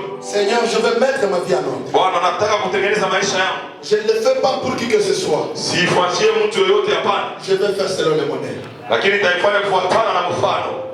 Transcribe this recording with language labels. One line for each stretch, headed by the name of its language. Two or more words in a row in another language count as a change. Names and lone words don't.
French: Seigneur, je veux mettre ma vie en ordre.
Swahili: Bwana, nataka kutengeneza maisha yangu.
French: Je ne le fais pas pour qui que ce soit.
Swahili: Sifuatie mtu yoyote hapana.
French: Je vais faire selon le modèle.
Swahili: Lakini nitaifanya kufuatana na mfano.